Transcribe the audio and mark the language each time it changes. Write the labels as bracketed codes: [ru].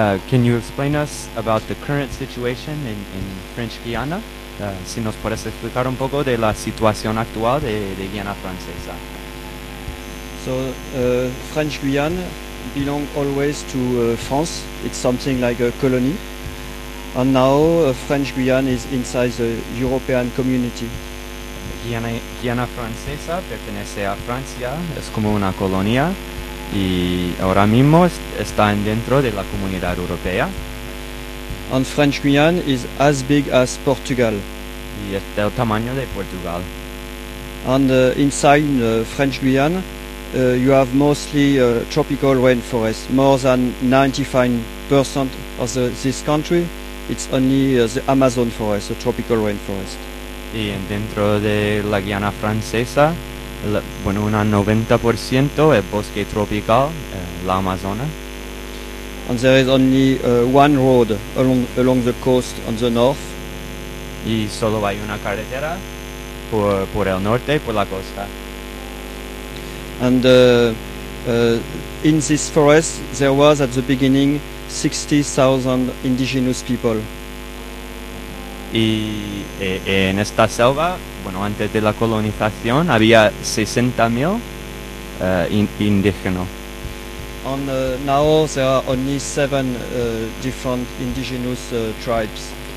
[en] Can you explain us about the current situation in French Guiana? [es] Si nos puedes explicar un poco de la situación actual de Guiana Francesa. [en] So, French Guiana belong always to France. It's something like a colony. And now French Guiana is inside the European Community. [es] Guiana Francesa pertenece a Francia, es como una colonia, y ahora mismo está dentro de la comunidad europea. [en] And French Guiana is as big as Portugal. [es] Y es del tamaño de Portugal. [en] And inside French Guiana, you have mostly tropical rainforest. More than 95% of this country, it's only the Amazon forest, a tropical rainforest. [es] Y dentro de la Guiana Francesa, bueno, un 90% es bosque tropical, la Amazona. [en] And there is only one road along the coast on the north. [es] Y solo hay una carretera por el norte, por la costa. [en] And in this forest there was at the beginning 60,000 indigenous people. [es] Y en esta selva, bueno, antes de la colonización había 60,000 indígenas. [en] And now there are only 7 different indigenous tribes.